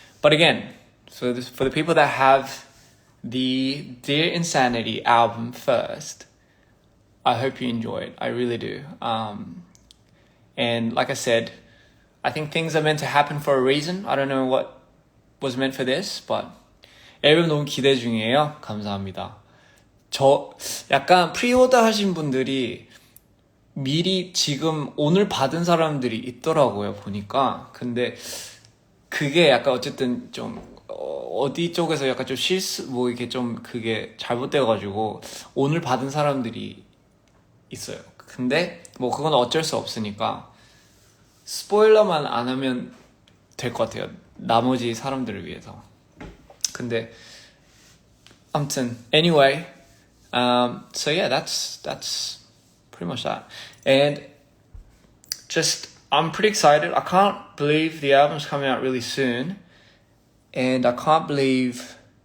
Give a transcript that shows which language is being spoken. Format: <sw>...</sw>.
<en>But again, for the people that have the Dear Insanity album first, I hope you enjoy it. I really do. And like I said, I think things are meant to happen for a reason. I don't know what was meant for this, but</en> <ko>앨범 너무 기대 중이에요. 감사합니다. 저 약간 프리오더 하신 분들이 미리 지금 오늘 받은 사람들이 있더라고요, 보니까. 근데 그게 약간 어쨌든 좀 어디 쪽에서 약간 좀 이렇게 좀 그게 잘못돼가지고 오늘 받은 사람들이 있어요. 근데 뭐 그건 어쩔 수 없으니까 스포일러만 안 하면 될 것 같아요, 나머지 사람들을 위해서. 근데 아무튼</ko> <en>anyway, so yeah, that's pretty much that. And just I'm pretty excited. I can't believe the album's coming out really soon. And I can't believe...</en>